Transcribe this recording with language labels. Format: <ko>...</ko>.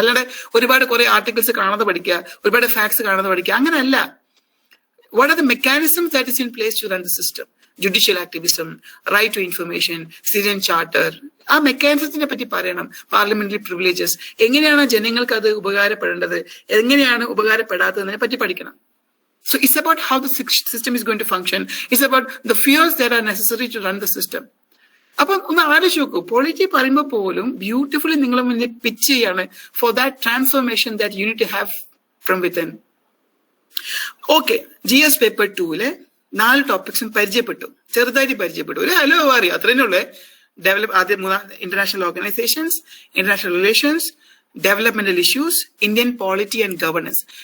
<ml>അല്ലാതെ ഒരുപാട് കുറെ ആർട്ടിക്കിൾസ് കാണാതെ പഠിക്കുക, ഒരുപാട് ഫാക്ട്സ് കാണാതെ പഠിക്കുക, അങ്ങനെയല്ല.</ml> <en>What are the mechanism that is in place to run the system? Judicial activism, right to information, citizen charter,</en> <ml>ആ മെക്കാനിസത്തിനെ പറ്റി പറയണം. പാർലമെന്ററി പ്രിവിലേജസ്, എങ്ങനെയാണ് ജനങ്ങൾക്ക് അത് ഉപകാരപ്പെടേണ്ടത്, എങ്ങനെയാണ് ഉപകാരപ്പെടാത്തതിനെ പറ്റി പഠിക്കണം.</ml> <en>So it's about how the system is going to function. It's about the fears that are necessary to run the system.</en> <ml>അപ്പം ഒന്ന് ആലോചിച്ച് നോക്കൂ, പോളിറ്റി പറയുമ്പോൾ പോലും ബ്യൂട്ടിഫുള്ളി നിങ്ങളെ മുന്നിൽ പിച്ച് ചെയ്യാണ്</ml> <en>For that transformation that you need to have from within.</en> <ml>Okay, GS paper 2-ലെ 4 ടോപ്പിക്സും പരിചയപ്പെട്ടു, ചെറുതായിട്ട് പരിചയപ്പെട്ടു. ഒരു ഹലോ അറിയാം, അത്രേ ഉള്ളൂ. ആദ്യം international organisations, international relations, developmental issues, Indian polity and governance.</ml>